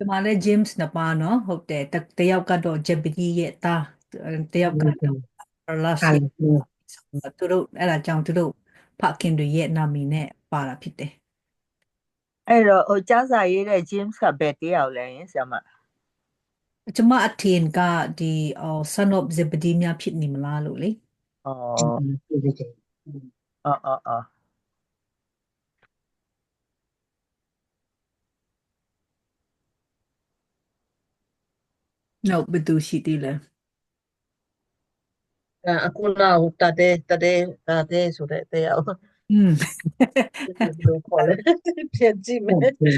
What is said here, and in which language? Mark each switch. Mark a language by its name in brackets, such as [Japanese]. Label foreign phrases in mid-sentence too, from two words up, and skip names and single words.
[Burmese] ဒီမှာလဲ James နှစ်ပါးနော်ဟုတ်တယ်တယောက်ကတော့ Jebedi ရဲ့သားတယောက်ကတော့ Last သူတို့အဲ့ဒါကြောင့်သူတို့ဖခင်တွေရဲ့နာမည်နဲ့ပါတာဖြစ်တယ် အဲ့တော့ဟိုကျမ်းစာရေးတဲ့ James ကဘယ်တယောက်လဲဆရာမ ကျမအထင်ကဒီ [English] son of Zebedee [Burmese] များဖြစ်နေမလားလို့လေနောက်ဘယ်သူရှိသေးလဲ အခုနောက်တတဲ့ဆိုတဲ့တရားဘယ်လိုခေါ်လဲပြန်ကြည့်မယ်